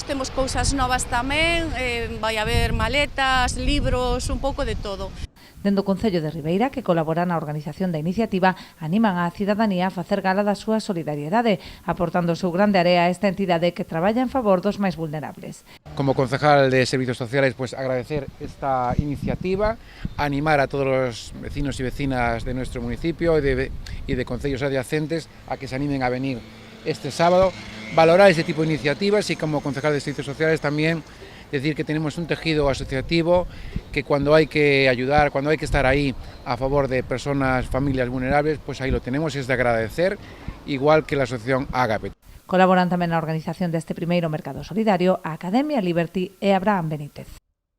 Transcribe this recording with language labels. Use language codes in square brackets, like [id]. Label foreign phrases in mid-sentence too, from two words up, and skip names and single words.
[gl] Temos cousas novas tamén, vai haber maletas, libros, un pouco de todo. Dende o Concello de Ribeira, que colabora na organización da iniciativa, animan á cidadanía a facer gala da súa solidariedade, aportando o seu grande area a esta entidade que traballa en favor dos máis vulnerables. [es] Como concejal de Servicios Sociales, pues agradecer esta iniciativa, animar a todos los vecinos y vecinas de nuestro municipio y de concellos adyacentes a que se animen a venir este sábado, valorar ese tipo de iniciativas y como concejal de Servicios Sociales también decir que tenemos un tejido asociativo que cuando hay que ayudar, cuando hay que estar ahí a favor de personas, familias vulnerables, pues ahí lo tenemos y es de agradecer, igual que la asociación Ágape. [gl] Colaboran tamén na organización deste primeiro mercado solidario a Academia Liberty e Abraham Benítez.